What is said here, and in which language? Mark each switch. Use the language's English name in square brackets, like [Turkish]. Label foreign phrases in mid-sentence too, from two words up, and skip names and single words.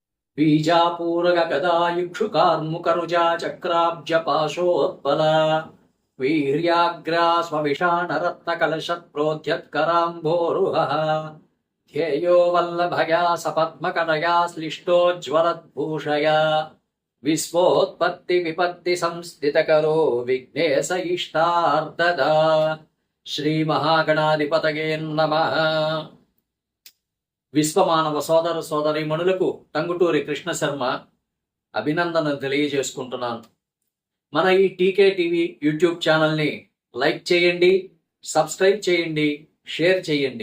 [Sanskrit] बीजापूरक गदायुक्षुकार्मुकरुजा चक्राब्जपाशोत्पल वीर्याग्रा स्वविषाणरत्नकलशत्प्रोद्यत्कराम्भोरुहः ध्येयो वल्लभया सपद्मकटया श्लिष्टोज्ज्वलद्भूषया विश्वोत्पत्तिविपत्तिसंस्थितकरो विघ्नेश इष्टार्ददा। శ్రీమహాగణాధిపతయే నమః. [Telugu] విశ్వమానవ సోదర సోదరీమణులకు టంగుటూరి కృష్ణ శర్మ అభినందనలు తెలియజేసుకుంటున్నాను. మన ఈ టీకే టీవీ యూట్యూబ్ ఛానల్ని లైక్ చేయండి, సబ్స్క్రైబ్ చేయండి, షేర్ చేయండి.